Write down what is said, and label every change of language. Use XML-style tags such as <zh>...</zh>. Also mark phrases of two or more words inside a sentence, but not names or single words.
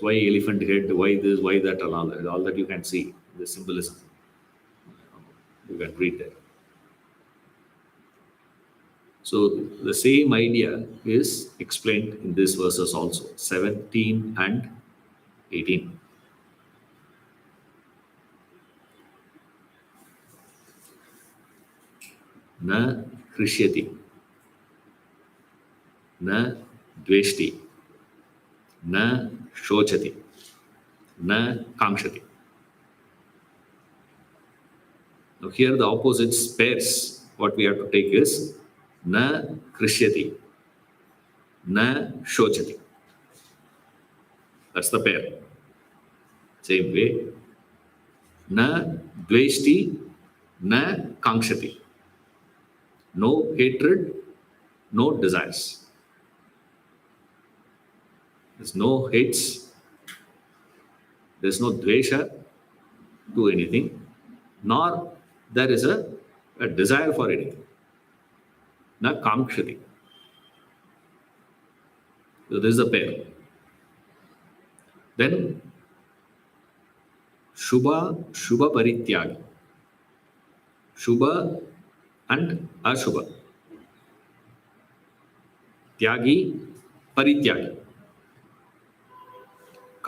<en>Why elephant head? Why this? Why that? And all that you can see the symbolism. You can read there. So the same idea is explained in these verses also, 17 and 18.</en> <sa>Na krishyati, na dveshti, na shochati, na kamshati.</sa> <en>Now here the opposites pairs, what we have to take is</en> <sa>na krishyati, na shochati.</sa> <en>That's the pair. Same way.</en> <sa>Na dveshti, na kamshati.</sa> <en>No hatred, no desires. There's no hates, there's no dvesha to anything, nor there is a desire for anything.</en> <sa>Na kamkshati.</sa> <en>So this is a pair. Then</en> <sa>Shubha Parityagi. Shubha and Ashubha. Tyagi, Parityagi.</sa>